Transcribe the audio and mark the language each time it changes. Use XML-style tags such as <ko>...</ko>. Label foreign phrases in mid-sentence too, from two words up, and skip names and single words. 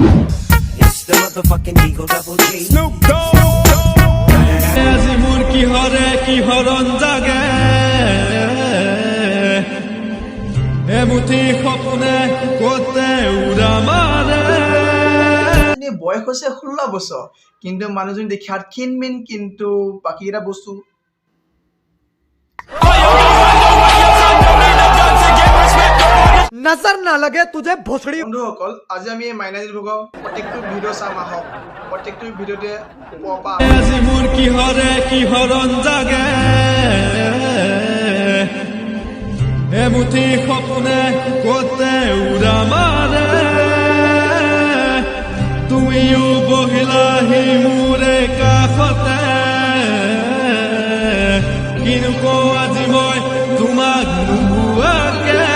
<as>আজি মোৰ কি হৰণ জাগে এমুঠি সপোনে কতে উৰা মাৰে বয়স হৈছে 16 বছৰ কিন্তু মানুহজনী দেখাত ক্ষীণমিন কিন্তু বাকীকেইটা বস্তু</as> <hi>नजर ना लगे तुझे भोसड़ी</hi> <as>বন্ধুসকল আজি আমি এই মাইনাজী ভোগৰ প্ৰত্যেকটো ভিডিঅ' চাম আহক প্ৰত্যেকটো ভিডিঅ'তে ওপৰপৰা আজি মোৰ কি হৰণ জাগে এমুঠি সপোনে কতে উৰা মাৰে তুমিও বহিলাহি মোৰে কাষতে কিনো কওঁ আজি মই তোমাক নোহোৱাকে</as>